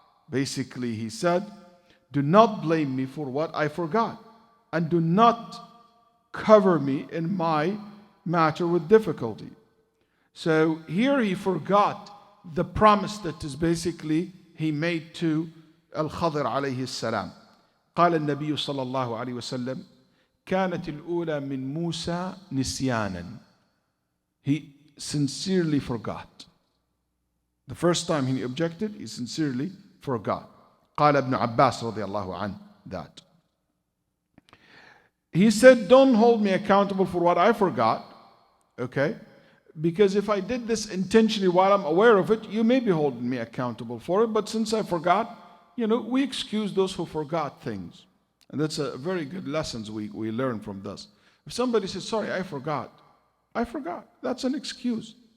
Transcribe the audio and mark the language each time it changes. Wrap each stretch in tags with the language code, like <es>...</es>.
<en>Basically, he said, do not blame me for what I forgot, and do not cover me in my matter with difficulty. So here he forgot the promise that is basically he made to Al-Khadr alayhi salam.</en> <ar>قال النبي صلى الله عليه وسلم كانت الأولى من موسى نسيانا.</ar> <en>He sincerely forgot. The first time he objected, he sincerely forgot.</en> <ar>قال ابن عباس رضي الله عنه that.</ar> <en>He said, don't hold me accountable for what I forgot, okay? Because if I did this intentionally while I'm aware of it, you may be holding me accountable for it, but since I forgot, we excuse those who forgot things. And that's a very good lessons we learn from this. If somebody says, sorry, I forgot. That's an excuse.</en>